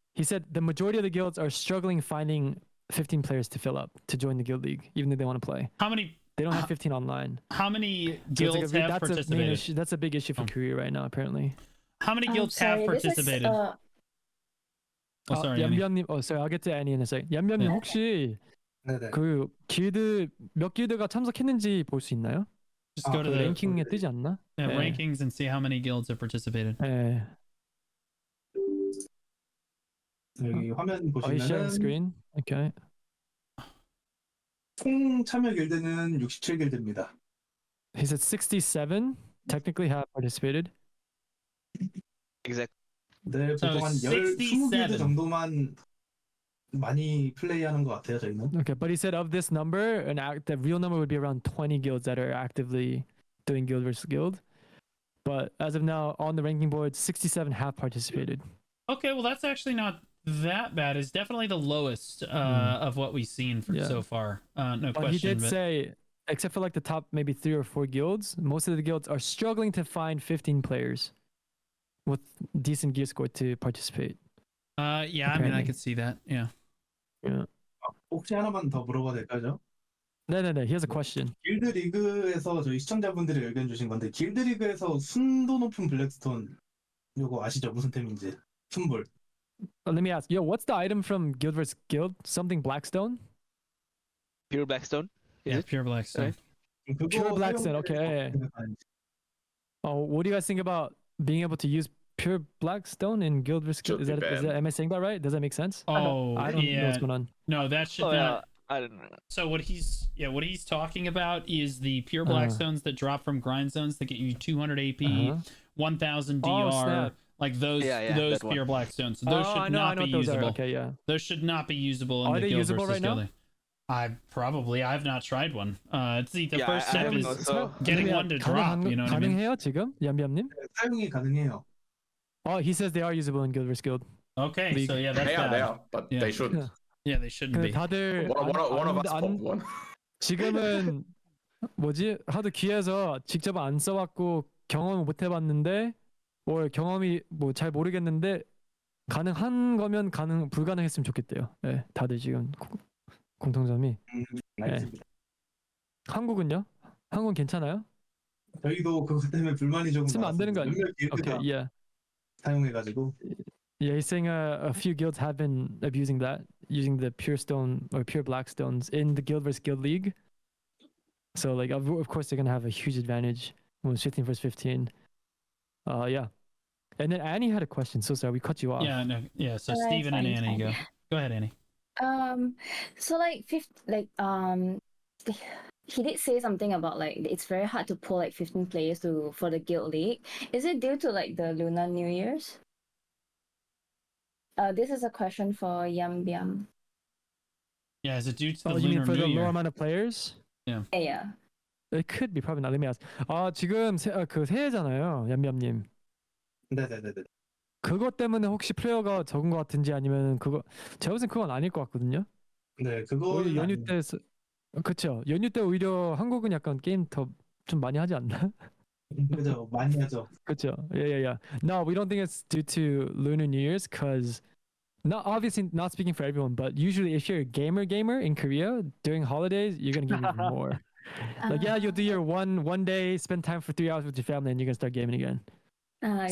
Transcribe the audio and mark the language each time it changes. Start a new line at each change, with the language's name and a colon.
English: He said the majority of the guilds are struggling finding 15 players to fill up to join the Guild League, even though they want to play. How many? They don't have 15 online. How many guilds have participated? That's a big issue for Korea right now, apparently. How many guilds have participated? sorry, 얌얌님. Sorry, I'll get to Annie in a second.
Korean: 얌얌님 혹시 그 길드 몇 길드가 참석했는지 볼 수 있나요?
English: Just go to the
Korean: 랭킹에 뜨지 않나?
English: rankings and see how many guilds have participated.
Korean: 네. 여기 화면
English: Are you sharing screen? Okay.
Korean: 총 참여 길드는 67길드입니다.
English: He said 67 technically have participated. Exactly.
Korean: 네,
English: So
Korean: 보통 한 20길드 정도만 많이 플레이하는 것 같아요, 저희는.
English: Okay, but he said of this number, the real number would be around 20 guilds that are actively doing guild versus guild. But as of now, on the ranking board, 67 have participated. Okay, well that's actually not that bad. It's definitely the lowest of what we've seen so far. No but question. He did say, except for like the top maybe 3 or 4 guilds, most of the guilds are struggling to find 15 players with decent gear score to participate. Yeah, apparently. I mean, I could see that. Yeah.
Korean: 혹시 하나만 더 물어봐도 될까요? 네.
English: He has a question.
Korean: 길드 리그에서 저희 시청자분들이 의견 주신 건데 길드 리그에서 순도 높은 블랙스톤 요거 아시죠? 무슨 템인지. 순불.
English: Let me ask. What's the item from Guild vs Guild? Something Blackstone? Pure Blackstone? Yeah, pure Blackstone. Pure Blackstone. Okay. What do you guys think about being able to use pure Blackstone in Guild vs Guild? Am I saying that right? Does that make sense? I don't know what's going on. No, that should not. I don't know. So what he's talking about is the pure Blackstones that drop from grind zones that get you 200 AP, 1000 DR. Like those pure Blackstones. So those should not be usable. Okay, yeah. Those should not be usable in the Guild usable versus Guild. I've not tried one. It's the first step is getting one to drop. You know what I mean?
Korean: 가능해요 지금? 얌얌님? 사용이 가능해요.
English: He says they are usable in Guild vs Guild. Okay, League. So yeah, that's bad. They are, but they shouldn't. Yeah, they shouldn't be.
Korean: 다들
English: one of us popped one.
Korean: 지금은 하도 귀해서 직접 안 써봤고 경험을 못 해봤는데 경험이 잘 모르겠는데 가능한 거면 불가능했으면 좋겠대요. 네, 다들 지금 공통점이. 알겠습니다. 한국은요? 한국은 괜찮아요? 저희도 그것 때문에 불만이 조금 쓰면 안 되는 거 아니에요?
English: Okay, yeah.
Korean: 사용해가지고.
English: Yeah, he's saying a few guilds have been abusing that, using the pure stone or pure black stones in the Guild vs Guild League. So like, of course, they're gonna have a huge advantage when it's 15 vs 15. Yeah. And then Annie had a question. So sorry, we cut you off. Yeah, no, yeah. So Steven and Annie go. Go ahead, Annie. So he did say something about like it's very hard to pull like 15 players for the Guild League. Is it due to like the Lunar New Year's? This is a question for Yambyam. Yeah, is it due to the you Lunar mean for New the Year? low amount of players? Yeah. Yeah. It could be, probably not. Let me ask.
Korean: 지금 그 새해잖아요, 얌얌님. 네네네. 그것 때문에 혹시 플레이어가 적은 것 같은지 아니면 제가 보기엔 그건 아닐 것 같거든요. 네, 그거 연휴 때 그렇죠. 연휴 때 오히려 한국은 약간 게임 더 좀 많이 하지 않나? 그죠, 많이 하죠. 그렇죠.
English: Yeah. No, we don't think it's due to Lunar New Year's because obviously not speaking for everyone, but usually if you're a gamer in Korea during holidays, you're gonna give even more. Like you'll do your one day, spend time for 3 hours with your family, and you're gonna start gaming again.